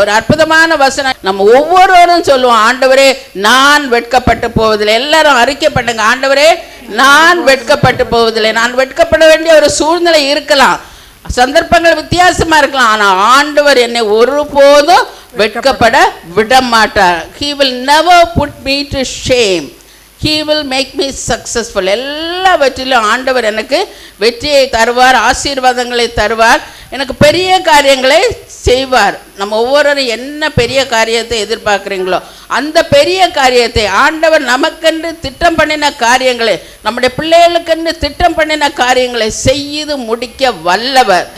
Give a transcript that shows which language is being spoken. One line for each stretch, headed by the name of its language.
Tamil: ஒரு அற்புதமான வசனம். நம்ம ஒவ்வொருவரும் சொல்லுவோம், ஆண்டவரே நான் வெட்கப்பட்டு போவதில்லை. எல்லாரும் அறிக்கை பண்ணுங்க, ஆண்டவரே நான் வெட்கப்பட்டு போவதில்லை. நான் வெட்கப்பட வேண்டிய ஒரு சூழ்நிலை இருக்கலாம், சந்தர்ப்பங்கள் வித்தியாசமா இருக்கலாம், ஆனால் ஆண்டவர் என்னை ஒருபோதும் வெட்கப்பட விட மாட்டார்.
English: He will never put me to shame. He will make me successful.
Tamil: எல்லாவற்றிலும் ஆண்டவர் எனக்கு வெற்றியை தருவார், ஆசீர்வாதங்களை தருவார், எனக்கு பெரிய காரியங்களை செய்வார். நம்ம ஒவ்வொருவரும் என்ன பெரிய காரியத்தை எதிர்பார்க்குறீங்களோ அந்த பெரிய காரியத்தை ஆண்டவர் நமக்கென்று திட்டம் பண்ணின காரியங்களை, நம்முடைய பிள்ளைகளுக்கென்று திட்டம் பண்ணின காரியங்களை செய்து முடிக்க வல்லவர்.